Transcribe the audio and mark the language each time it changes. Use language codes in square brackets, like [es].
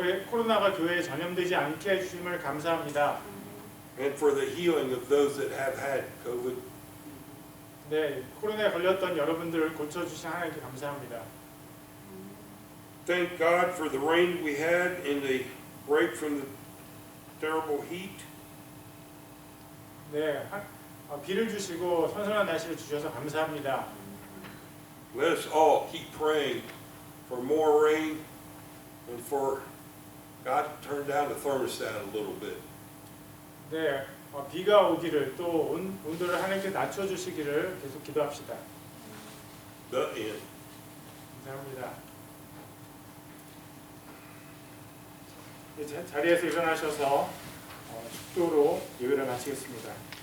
[ko] 코로나가 교회에 전염되지 않게 해주심을 감사합니다. [en] And for the healing of those that have had COVID. [ko] 네, 코로나에 걸렸던 여러분들을 고쳐주신 하나님께 감사합니다. [en] Thank God for the rain we had and the break from the terrible heat. [ko] 네, 비를 주시고 선선한 날씨를 주셔서 감사합니다. [en] Let us all keep praying for more rain and for God to turn down the thermostat a little bit. [ko] 네, 비가 오기를 또 온도를 하나님께 낮춰주시기를 계속 기도합시다. [en] The end. [ko] 감사합니다. 이제 자리에서 일어나셔서 축도로 예배를 마치겠습니다.